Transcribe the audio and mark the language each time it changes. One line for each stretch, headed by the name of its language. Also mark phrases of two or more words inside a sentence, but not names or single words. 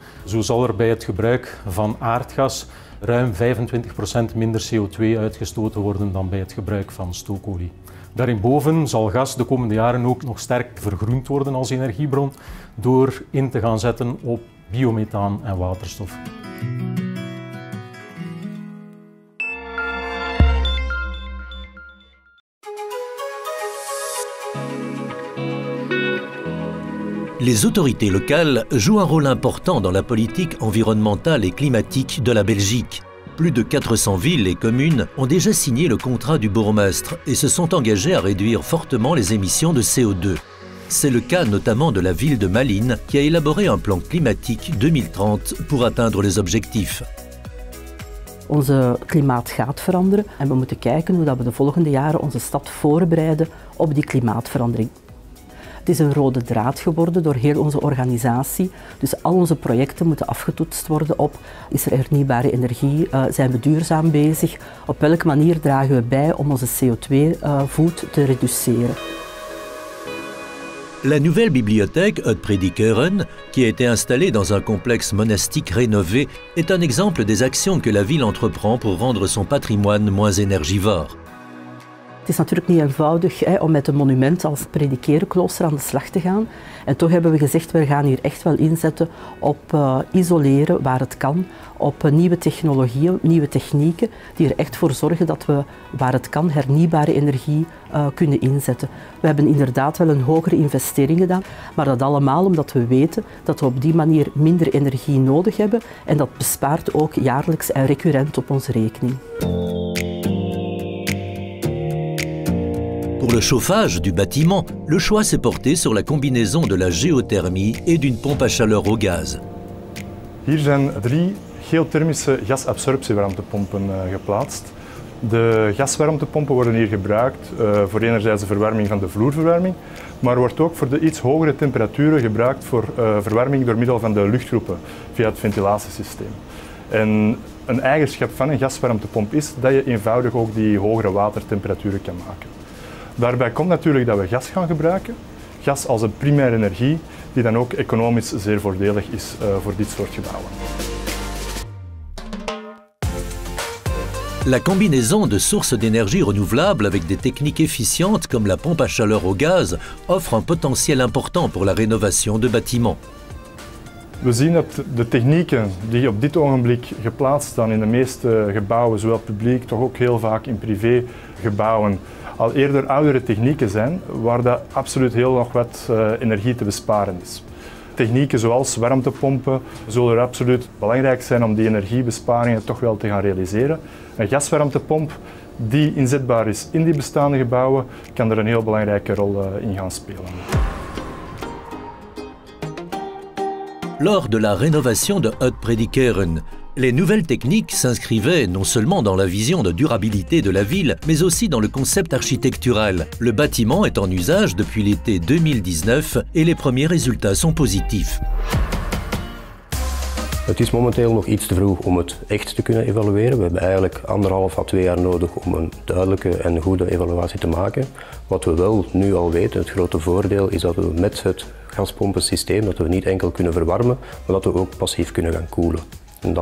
Dutch: Zo zal er bij het gebruik van aardgas ruim 25% minder CO2 uitgestoten worden dan bij het gebruik van stookolie. Daarboven zal gas de komende jaren ook nog sterk vergroend worden als energiebron door in te gaan zetten op biomethaan en waterstof.
French: Les autorités locales jouent un rôle important dans la politique environnementale et climatique de la Belgique. Plus de 400 villes et communes ont déjà signé le contrat du bourgmestre et se sont engagées à réduire fortement les émissions de CO2. C'est le cas notamment de la ville de Malines qui a élaboré un plan climatique 2030 pour atteindre les objectifs.
Dutch: Onze klimaat gaat veranderen en we moeten kijken hoe we de volgende jaren onze stad voorbereiden op die klimaatverandering. Het is een rode draad geworden door heel onze organisatie. Dus al onze projecten moeten afgetoetst worden op: is er hernieuwbare energie, zijn we duurzaam bezig, op welke manier dragen we bij om onze CO2-voet te reduceren.
French: La nouvelle bibliothèque Uitpredickeren, qui a été installée dans un complexe monastique rénové, est un exemple des actions que la ville entreprend pour rendre son patrimoine moins énergivore.
Dutch: Het is natuurlijk niet eenvoudig om met een monument als Predikerenklooster aan de slag te gaan. En toch hebben we gezegd, we gaan hier echt wel inzetten op isoleren waar het kan, op nieuwe technologieën, nieuwe technieken, die er echt voor zorgen dat we waar het kan hernieuwbare energie kunnen inzetten. We hebben inderdaad wel een hogere investering gedaan, maar dat allemaal omdat we weten dat we op die manier minder energie nodig hebben en dat bespaart ook jaarlijks en recurrent op onze rekening.
French: Pour le chauffage du bâtiment, le choix s'est porté sur la combinaison de la géothermie et d'une pompe à chaleur au gaz.
Dutch: Hier zijn 3 geothermische gasabsorptiewarmtepompen geplaatst. De gaswarmtepompen worden hier gebruikt voor enerzijds de verwarming van de vloerverwarming, maar wordt ook voor de iets hogere temperaturen gebruikt voor verwarming door middel van de luchtgroepen via het ventilatiesysteem. En een eigenschap van een gaswarmtepomp is dat je eenvoudig ook die hogere watertemperaturen kan maken. Daarbij komt natuurlijk dat we gas gaan gebruiken, gas als een primaire energie, die dan ook economisch zeer voordelig is voor dit soort gebouwen.
French: La combinaison de sources d'énergie renouvelables avec des techniques efficientes comme la pompe à chaleur au gaz offre un potentiel important pour la rénovation de bâtiments.
Dutch: We zien dat de technieken die op dit ogenblik geplaatst staan in de meeste gebouwen, zowel publiek, toch ook heel vaak in privégebouwen, al eerder oudere technieken zijn, waar dat absoluut heel nog wat energie te besparen is. Technieken zoals warmtepompen zullen er absoluut belangrijk zijn om die energiebesparingen toch wel te gaan realiseren. Een gaswarmtepomp die inzetbaar is in die bestaande gebouwen, kan er een heel belangrijke rol in gaan spelen.
French: Lors de la rénovation de Uitpredickeren, les nouvelles techniques s'inscrivaient non seulement dans la vision de durabilité de la ville, mais aussi dans le concept architectural. Le bâtiment est en usage depuis l'été 2019 et les premiers résultats sont positifs.
Dutch: Het is momenteel nog iets te vroeg om het echt te kunnen evalueren. We hebben eigenlijk 1,5 à 2 jaar nodig om een duidelijke en goede evaluatie te maken. Wat we wel nu al weten, het grote voordeel is dat we met het gaspompensysteem dat we niet enkel kunnen verwarmen, maar dat we ook passief kunnen gaan koelen.